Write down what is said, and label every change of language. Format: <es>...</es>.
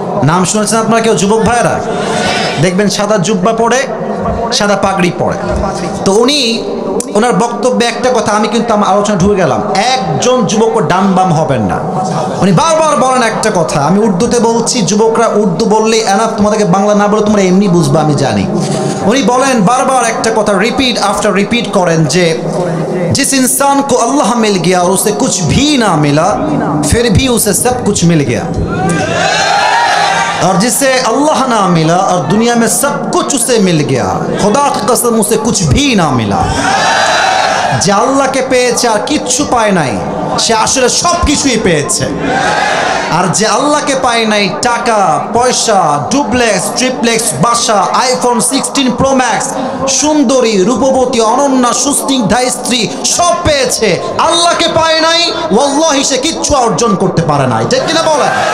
<bn>নাম শুনেছেন আপনারা কেউ যুবক ভাইরা? দেখবেন সাদা জুব্বা পরে, সাদা পাগড়ি পরে। তো ওনার বক্তব্যে একটা কথা, আমি কিন্তু আমার আলোচনা ঢুকে গেলাম, একজন যুবক ডান বাম হবেন না। উনি বারবার বলেন একটা কথা, আমি উর্দুতে বলছি, যুবকরা উর্দু বললেই এনাফ, তোমাদেরকে বাংলা না বলে তোমরা এমনি বুঝবা, আমি জানি। উনি বলেন বারবার একটা কথা, রিপিট আফটার রিপিট করেন যে</bn> <hi>जिस इंसान को अल्लाह मिल गया और उसे कुछ भी ना मिला फिर भी उसे सब कुछ मिल गया, और जिसे अल्लाह ना मिला और दुनिया में सब कुछ उसे मिल गया, खुदा की कसम उसे कुछ भी ना मिला।</hi> <bn>যে আল্লাহকে পেয়েছে আর কিচ্ছু পায় নাই, সে আসলে সব কিছুই পেয়েছে। আর যে আল্লাহকে পায় নাই, টাকা পয়সা, ডুপ্লেক্স ট্রিপ্লেক্স বাসা, আইফোন 16 প্রো ম্যাক্স, সুন্দরী রূপবতী অনন্যা সুস্নিগ্ধা স্ত্রী, সব পেয়েছে, আল্লাহকে পায় নাই, ওয়াল্লাহি সে কিচ্ছু অর্জন করতে পারে নাই। ঠিক কিনা বলেন?</bn>